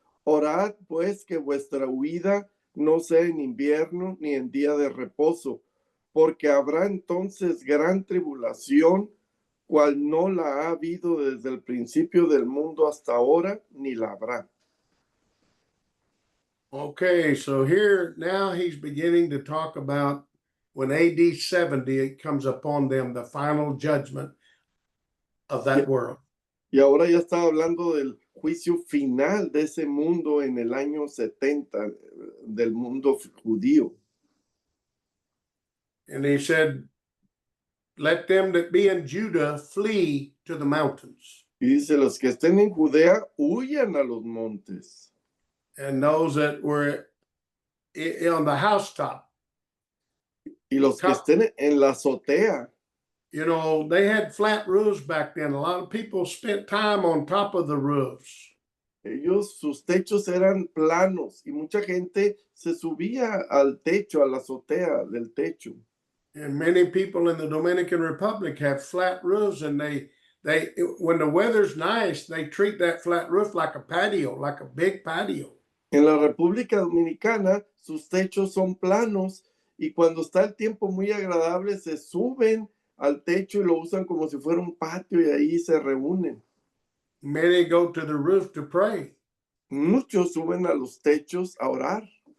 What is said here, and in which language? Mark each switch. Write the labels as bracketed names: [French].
[Spanish] Orad pues que vuestra huida no sea en invierno ni en día de reposo, porque habrá entonces gran tribulación, cual no la ha habido desde el principio del mundo hasta ahora, ni la habrá. [English] Okay, so here now he's beginning to talk about when AD 70 comes upon them, the final judgment of that world. [Spanish] Y ahora ya está hablando del juicio final de ese mundo en el año 70, del mundo judío. [English] And he said, let them that be in Judah flee to the mountains. [Spanish] Y dice, los que estén en Judea, huyan a los montes. [English] And those that were on the housetop, [Spanish] Y los que estén en la azotea. [English] you know, they had flat roofs back then. A lot of people spent time on top of the roofs. [Spanish] Sus techos eran planos y mucha gente se subía al techo, a la azotea del techo. [English] And many people in the Dominican Republic have flat roofs, and they when the weather's nice, they treat that flat roof like a patio, like a big patio. [Spanish] En la República Dominicana, sus techos son planos y cuando está el tiempo muy agradable, se suben al techo y lo usan como si fuera un patio y ahí se reúnen. [English] Many go to the roof to pray. [Spanish] Muchos suben a los techos a orar.